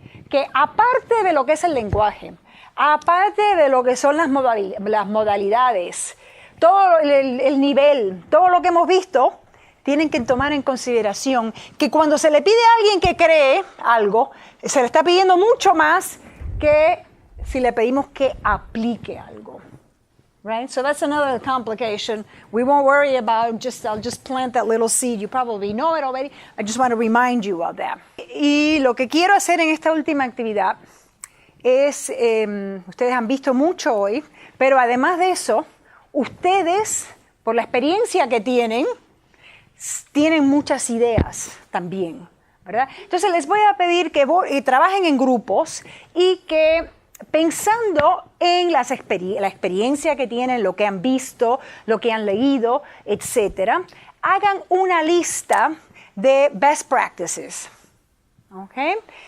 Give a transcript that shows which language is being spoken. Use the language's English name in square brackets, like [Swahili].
[Spanish] Que aparte de lo que es el lenguaje, aparte de lo que son las modalidades, todo el nivel, todo lo que hemos visto, tienen que tomar en consideración que cuando se le pide a alguien que cree algo, se le está pidiendo mucho más que si le pedimos que aplique algo. [English] Right? So that's another complication. We won't worry about I'll just plant that little seed. You probably know it already. I just want to remind you of that. [Spanish] Y lo que quiero hacer en esta última actividad es, ustedes han visto mucho hoy, pero además de eso, ustedes, por la experiencia que tienen muchas ideas también, ¿verdad? Entonces les voy a pedir que trabajen en grupos y que pensando en la experiencia que tienen, lo que han visto, lo que han leído, etcétera, hagan una lista de best practices, ¿ok?